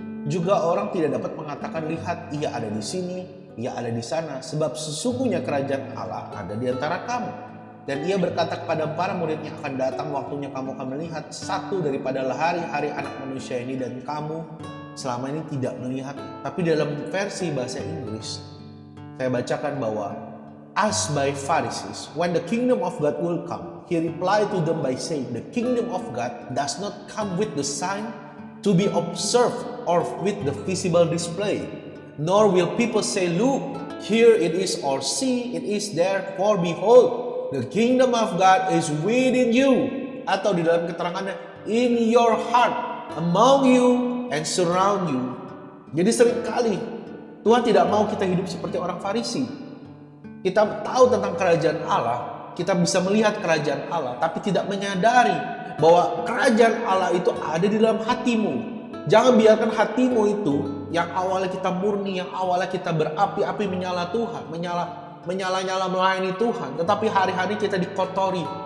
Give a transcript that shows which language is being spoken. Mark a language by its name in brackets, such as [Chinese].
[Indonesian] Juga orang tidak dapat mengatakan, lihat ia ada di sini, ia ada di sana, sebab sesungguhnya kerajaan Allah ada di antara kamu. Dan ia berkata kepada para muridnya, akan datang waktunya kamu akan melihat satu daripada hari-hari anak manusia ini, dan kamu selama ini tidak melihat. Tapi dalam versi bahasa Inggris, saya bacakan bahwa, [English] as by Pharisees, when the kingdom of God will come, he replied to them by saying, the kingdom of God does not come with the sign to be observed or with the visible display. Nor will people say, look, here it is, or see, it is there, for behold, the kingdom of God is within you. [Indonesian] Atau di dalam keterangannya, [English] in your heart, among you, and surround you. [Indonesian] Jadi seringkali Tuhan tidak mau kita hidup seperti orang Farisi. Kita tahu tentang kerajaan Allah, kita bisa melihat kerajaan Allah, tapi tidak menyadari bahwa kerajaan Allah itu ada di dalam hatimu. Jangan biarkan hatimu itu yang awalnya kita murni, yang awalnya kita berapi-api menyala Tuhan, menyala-nyala melayani Tuhan, tetapi hari-hari kita dikotori.